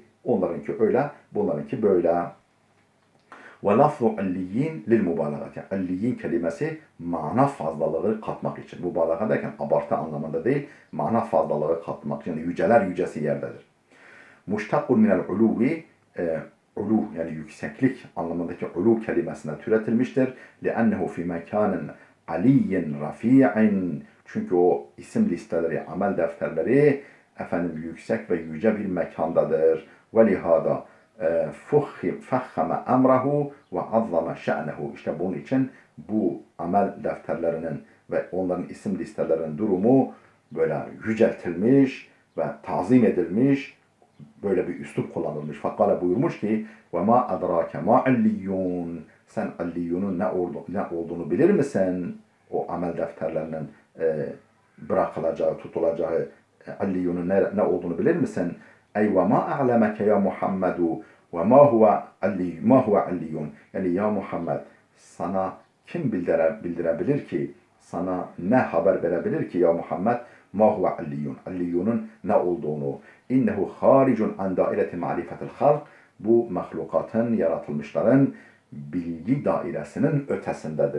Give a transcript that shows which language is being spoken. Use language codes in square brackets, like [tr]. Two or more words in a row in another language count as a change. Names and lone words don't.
[tr] Onlarınki öyle, bunlarınki böyle. [ar] ولفظ عليين للمبالغة. [tr] Alliyin kelimesi mana fazlalığı katmak için. Mübalağa derken abartı anlamında değil, mana fazlalığı katmak için. Yani yüceler yücesi yerdedir. [ar] مشتق من العلو. [tr] Ulu yani yükseklik anlamındaki ulu kelimesine türetilmiştir. [ar] لِأَنَّهُ فِي مَكَانٍ عَلِيٍّ رَفِيعٍ. [tr] Çünkü o isim listeleri, amel defterleri yüksek ve yüce bir mekandadır. [ar] وَلِهَذَا فَخَّمَ اَمْرَهُ وَعَظَّمَ شَأْنَهُ. [tr] İşte bunun için bu amel defterlerinin ve onların isim listelerinin durumu böyle yüceltilmiş ve tazim edilmiş, böyle bir üslup kullanılmış. Fakale buyurmuş ki [ar] وَمَا أَدْرَاكَ مَا عِلِّيُّونَ. [tr] Sen alliyunun ne olduğunu bilir misin? O amel defterlerinin bırakılacağı, tutulacağı alliyunun ne olduğunu bilir misin? [ar] Ey وَمَا أَعْلَمَكَ يَا مُحَمَّدُ وَمَا هُوَ عِلِّيُّونَ. [tr] Yani ya Muhammed, sana kim bildirebilir ki, sana ne haber verebilir ki ya Muhammed? [ar] ما هو عليون. [tr] Alliyunun ne olduğunu. [ar] إنه خارج عن دائرة معرفة الخلق. [tr] Bu mahlukatın, yaratılmışların bilgi dairesinin ötesindedir.